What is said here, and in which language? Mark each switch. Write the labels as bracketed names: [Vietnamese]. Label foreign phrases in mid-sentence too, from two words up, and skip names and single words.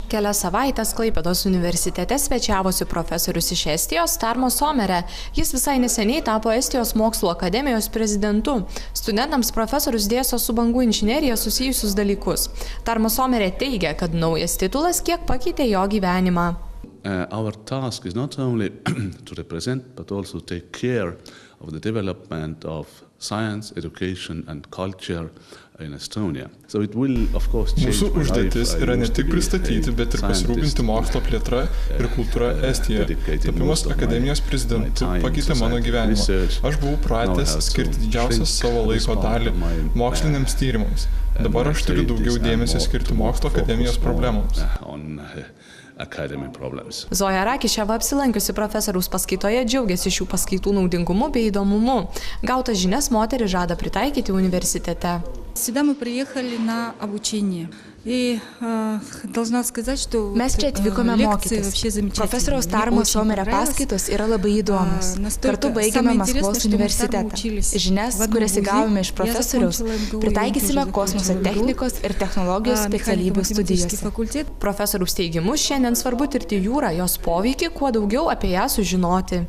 [Lithuanian] Kelias savaitės Klaipėdos universitete svečiavosi profesorius iš Estijos Tarmo Somerė. Jis visai neseniai tapo Estijos mokslo akademijos prezidentu. Studentams profesorius dėsto su bangų inžinerija susijusius dalykus. Tarmo Somerė teigia, kad naujas titulas kiek pakeitė jo gyvenimą. [English] Our task is not only to represent, but also take care of the development of science, education and culture in Estonia. So it will, of course, change [Lithuanian] Mūsų užduotis yra ne tik pristatyti, bet ir pasirūpinti mokslo plėtra ir kultūra Estijoje. Tapimas akademijos prezidentu pakeitė mano gyvenimą. Aš buvau pratęs skirti didžiausią savo laiko dalį moksliniams tyrimams. Dabar aš turiu daugiau dėmesio skirti mokslo akademijos problemams. Zoja Rakiševa apsilankiusi profesoriaus paskaitoje džiaugiasi šių paskaitų naudingumu bei įdomumu. Gautas žinias moteris žada pritaikyti universitete. [Russian] Сюда мы приехали на обучение. И должна сказать, что [Lithuanian] Mes čia atvykome mokytis. Profesoriaus Tarmo Somerio paskaitos yra labai įdomios. Kartu baigėme Maskvos universitetą. Žinias, kurias įgavome iš profesoriaus, pritaikysime kosmoso technikos ir technologijos specialybių studijose. Profesoriaus teigimu, šiandien svarbu tirti jūrą, jos poveikį, kuo daugiau apie ją sužinoti.